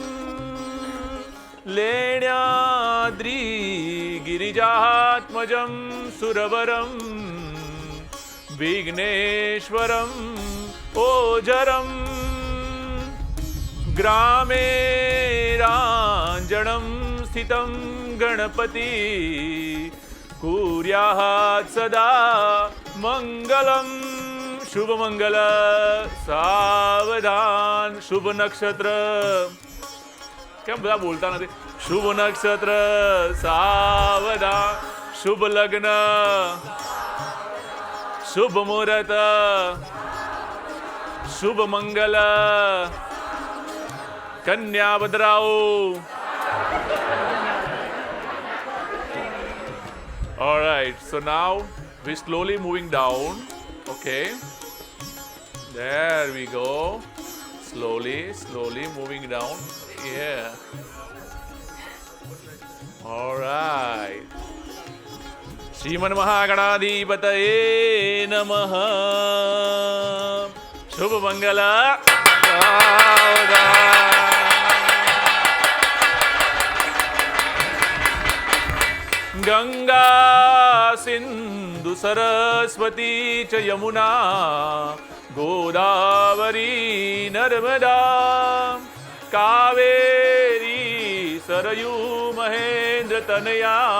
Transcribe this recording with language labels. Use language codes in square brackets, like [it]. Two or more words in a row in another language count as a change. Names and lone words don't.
[sa] लेण्याद्रि गिरिजात्मजं सुरवरं विघ्नेश्वरम् ओजरं ग्रामे राञ्जनं स्थितं गणपति कुर्यात् सदा मंगलम शुभ मंगल सावधान शुभ नक्षत्र [gu] કેમ બધા બોલતા નથી [sa] શુભ નક્ષત્ર સાવધાન શુભ લગ્ન શુભ મુહૂર્ત શુભ મંગલ કન્યા બદરાઓ. [en] All right, so now we're slowly moving down. Okay, there we go. Slowly moving down. Yeah. All right. [sa] श्रीमन् महागणाधिपतये नमः. शुभ मंगल गंगा सिंधु सरस्वती च यमुना गोदावरी नर्मदा कावेरी सरयू महेंद्र तनया